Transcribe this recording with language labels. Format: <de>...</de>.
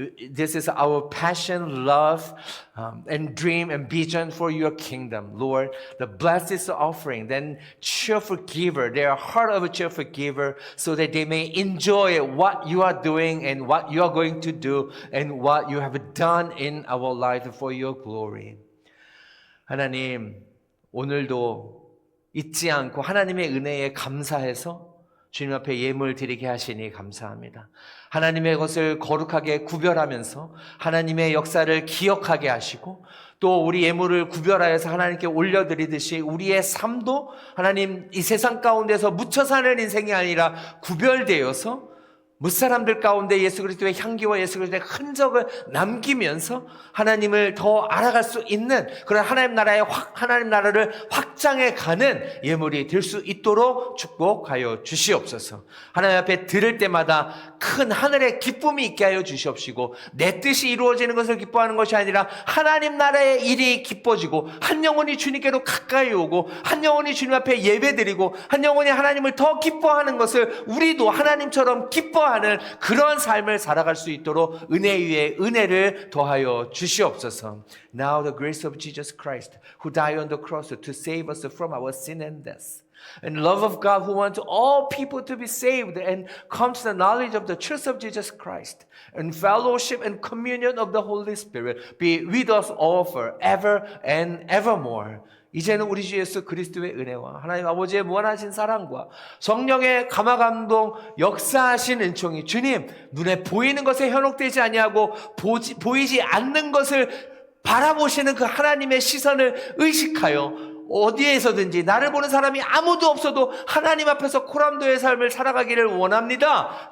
<en>This is our passion, love, and dream and vision for your kingdom. Lord, bless this offering, then cheerful giver, their heart of a cheerful giver, so that they may enjoy what you are doing and what you are going to do and what you have done in our life for your glory.</en> <ko>하나님, 오늘도 잊지 않고 하나님의 은혜에 감사해서 주님 앞에 예물 드리게 하시니 감사합니다. 하나님의 것을 거룩하게 구별하면서 하나님의 역사를 기억하게 하시고 또 우리 예물을 구별하여서 하나님께 올려드리듯이 우리의 삶도 하나님 이 세상 가운데서 묻혀 사는 인생이 아니라 구별되어서 무사람들 가운데 예수 그리스도의 향기와 예수 그리스도의 흔적을 남기면서 하나님을 더 알아갈 수 있는 그런 하나님 나라를 확장해 가는 예물이 될 수 있도록 축복하여 주시옵소서. 하나님 앞에 들을 때마다 큰 하늘의 기쁨이 있게 하여 주시옵시고 내 뜻이 이루어지는 것을 기뻐하는 것이 아니라 하나님 나라의 일이 기뻐지고 한 영혼이 주님께로 가까이 오고 한 영혼이 주님 앞에 예배드리고 한 영혼이 하나님을 더 기뻐하는 것을 우리도 하나님처럼 기뻐하는 그런 삶을 살아갈 수 있도록 은혜 위에 은혜를 더하여 주시옵소서.</ko> <en>Now the grace of Jesus Christ who died on the cross to save us from our sin and death, and love of God who wants all people to be saved and come to the knowledge of the truth of Jesus Christ, and fellowship and communion of the Holy Spirit be with us all forever and evermore.</en> <ko>이제는 우리 주 예수 그리스도의 은혜와 하나님 아버지의 무한하신 사랑과 성령의 감화감동 역사하신 은총이 주님 눈에 보이는 것에 현혹되지 아니하고 보이지 않는 것을 바라보시는 그 하나님의 시선을 의식하여 어디에서든지 나를 보는 사람이 아무도 없어도 하나님 앞에서 코람도의 삶을 살아가기를 원합니다.</ko>